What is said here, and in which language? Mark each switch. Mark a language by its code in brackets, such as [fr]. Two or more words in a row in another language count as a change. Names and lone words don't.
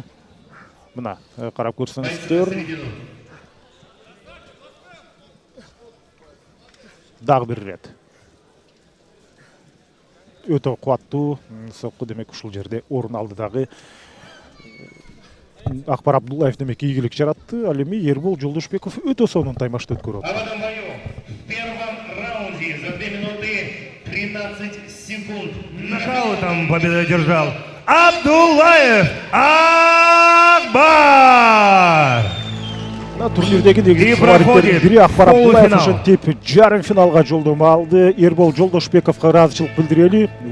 [ky] Мына карап көрсөңүздөр. Дагы бир рет өтө кубаттуу сокку демек ушул жерде орун алды. Дагы Акбар Абдуллаев демек ийгилик жаратты. Ал эми Эрбол Жолдошбеков өтө сонун таймашты өткөрүп атат. [ru] В этом бою, в первом раунде за 2 минуты 13 секунд нокаутом победу одержал Абдуллаев Акбар! [ky] На турнирдеги негизги фавориттердин бири Акбар Абдуллаев ошентип жарым финалга жолдомо алды. Эрбол Жолдошбековго ыраазычылык билдирели.